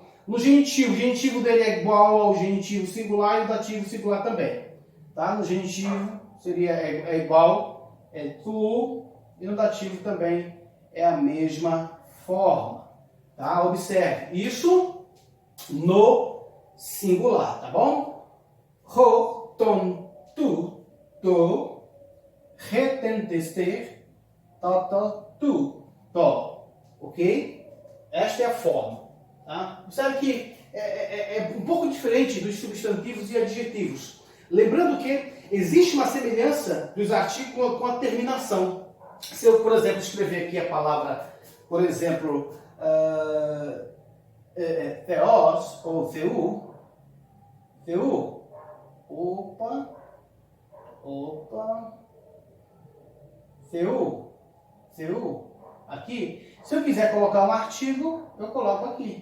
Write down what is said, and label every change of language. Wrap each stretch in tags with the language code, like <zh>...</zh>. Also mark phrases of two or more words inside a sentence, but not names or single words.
<pt>No genitivo, o genitivo dele é igual ao genitivo singular e o dativo singular também. Tá? No genitivo seria igual, é tu, e no dativo também é a mesma forma. Tá? Observe, isso no singular, tá bom? Ro, ton, tu, to, retentester, tu, to. Ok? Esta é a forma. Tá? Sabe que é um pouco diferente dos substantivos e adjetivos. Lembrando que existe uma semelhança dos artigos com a terminação. Se eu, por exemplo, escrever aqui a palavra, por exemplo, theos ou theu, theu, aqui, se eu quiser colocar um artigo, eu coloco aqui.</pt>